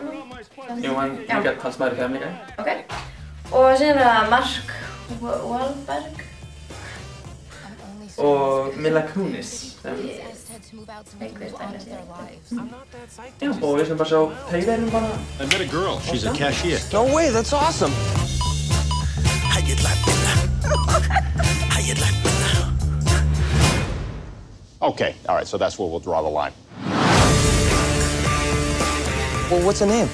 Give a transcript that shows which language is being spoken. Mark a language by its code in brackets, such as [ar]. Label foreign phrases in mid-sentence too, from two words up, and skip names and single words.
[is] Jú, hann líka talsmaður í Family Guy. Ok. Og síðan er það Mark Wahlberg. Og Mila Kunis. Einhver stælist. Já, og við sem bara sjá trailerinn bara. [en] I met a girl. She's a cashier. No way, that's awesome. How you like me now? How you like me now? Okay, all right, so that's where we'll draw the line. Well, what's her name?